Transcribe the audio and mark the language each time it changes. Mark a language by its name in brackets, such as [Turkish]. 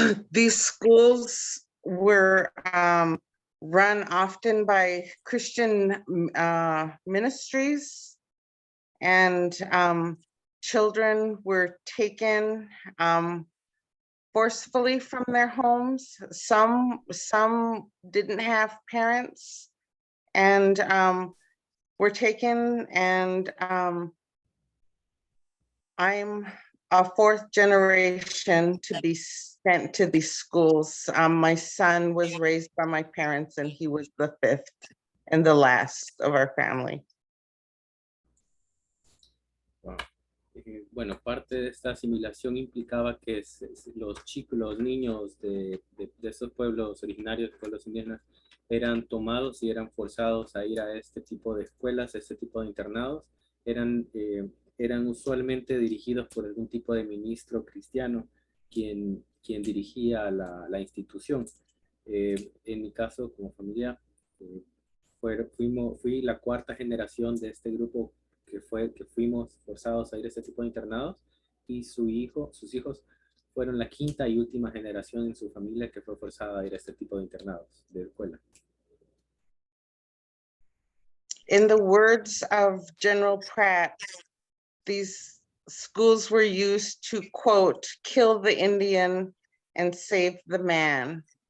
[English] These schools were run often by Christian ministries, and children were taken forcefully from their homes. Some didn't have parents and were taken, and I'm a fourth generation to be sent to these schools. My son was raised by my parents, and he was the fifth and the last of our family. Wow. [Spanish] Bueno, parte de esta asimilación implicaba que los chicos, los niños de esos pueblos originarios, pueblos indígenas, eran tomados y eran forzados a ir a este tipo de escuelas, a este tipo de internados. Eran usualmente dirigidos por algún tipo de ministro cristiano quien dirigía la institución. En mi caso, como familia, fui la cuarta generación de este grupo que fuimos forzados a ir a este tipo de internados, y sus hijos fueron la quinta y última generación en su familia que fue forzada a ir a este tipo de internados, de escuela. [English] In the words of General Pratt, these schools were used to, quote, kill the Indian and save the man.